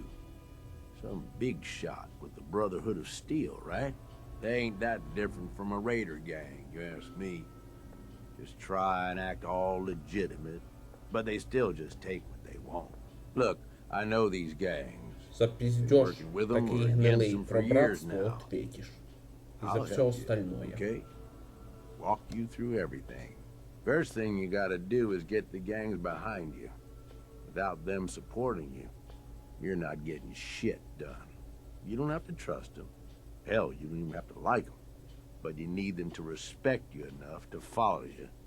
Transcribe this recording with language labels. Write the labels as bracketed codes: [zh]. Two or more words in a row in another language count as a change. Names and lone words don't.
[en] Some big shot with the Brotherhood of Steel, right? They ain't that different from a raider gang, you ask me. Just try and act all legitimate, but they still just take what they want. Look, I know these gangs. [ru] За пиздёж [uk] такий гнилий [ru] про братство ответишь. И за все остальное. [en] Okay? Walk you through everything. First thing you gotta do is get the gangs behind you. Without them supporting you, you're not getting shit done. You don't have to trust them. Hell, you don't even have to like them. But you need them to respect you enough to follow you.